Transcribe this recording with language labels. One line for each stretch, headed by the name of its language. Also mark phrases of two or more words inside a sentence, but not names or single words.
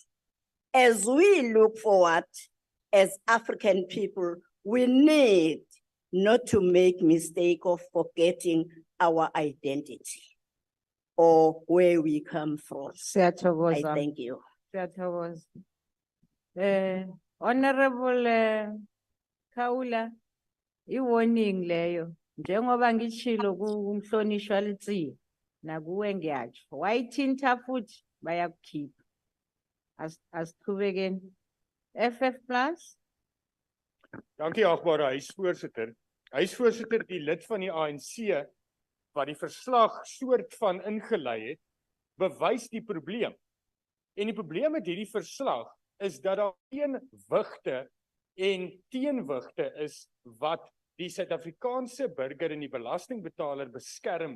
English: As we look forward as African people, we need not to make mistake of forgetting our identity or where we come from. I thank you.
Zulu: Honorable Kaula, i-warning leyo. Njengoba ngitshilo kumhlonishwa Litsie, nakuwe ngiyatsho. Wayithinta futhi bayakukhipha. Asiqhubekeni. FF Plus.
Afrikaans: Dankie agbare huisvoorsitter. Huisvoorsitter, die lid van die ANC wat die verslag soort van ingelei het, bewys die probleem. En die probleem met hierdie verslag is dat daar geen wigte en teenwigte is wat die Suid-Afrikaanse burger en die belastingbetaler beskerm.